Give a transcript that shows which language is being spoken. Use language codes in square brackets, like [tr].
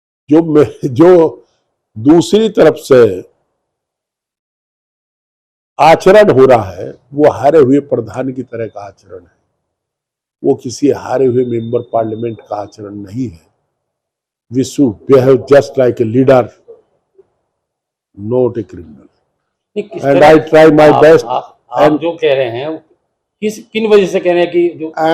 [hi] जो दूसरी तरफ से आचरण हो रहा है, वो हारे हुए प्रधान की तरह का आचरण है, वो किसी हारे हुए मेंबर पार्लियामेंट का आचरण नहीं है। [en] We should behave just like a leader, not a criminal. And I try my best. [hi] आप जो कह रहे हैं किन वजह से कह रहे हैं कि जो